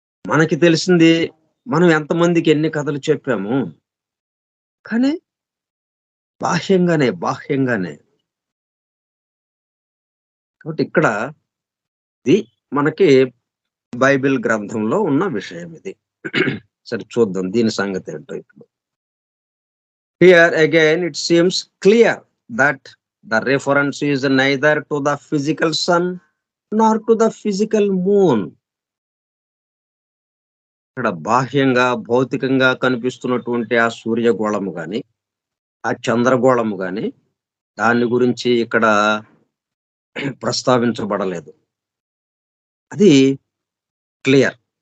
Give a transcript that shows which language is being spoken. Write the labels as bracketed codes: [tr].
[te] మనకి తెలిసింది మనం ఎంతమందికి ఎన్ని కథలు చెప్పాము. కానీ బాహ్యంగానే. కాబట్టి ఇక్కడ ఇది మనకి బైబిల్ గ్రంథంలో ఉన్న విషయం ఇది. సరే చూద్దాం దీని సంగతేంటో ఇప్పుడు. [en] Here again it seems clear that the reference is neither to the physical sun nor to the physical moon. [te] ఇక్కడ బాహ్యంగా, భౌతికంగా కనిపిస్తున్నటువంటి ఆ సూర్యగోళము గాని, ఆ చంద్రగోళము గాని, దాని గురించి ఇక్కడ ప్రస్తావించబడలేదు. అది క్లియర్.